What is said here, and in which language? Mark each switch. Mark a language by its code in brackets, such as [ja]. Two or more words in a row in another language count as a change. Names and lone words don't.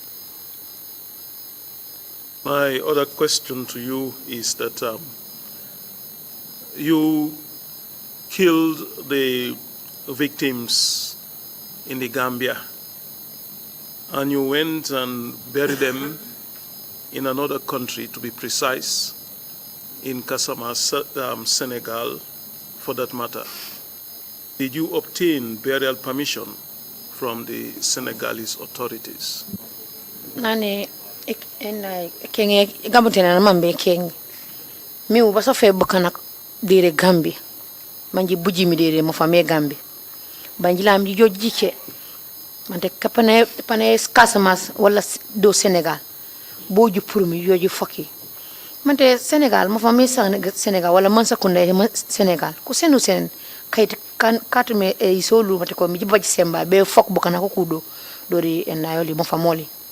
[en] My other question to you is that you killed the victims in the Gambia, and you went and buried them in another country, to be precise, in Kasama, Senegal, for that matter. Did you obtain burial permission from the Senegalese authorities? [dyo] Nani kenge gambutena na mambe kenge mi ubaso fe bukana dire Gambi manji buji mi dire mo fame Gambi banjila am joji ce mante kapane Casamance wala do Senegal boju pour mi joji foki mante Senegal mo fame Senegal wala man sakunda Senegal ku senu sen kayit kan katume e isolu mate ko mi jibaji semba be fok bukana ko kudo dori en ayoli mo famoli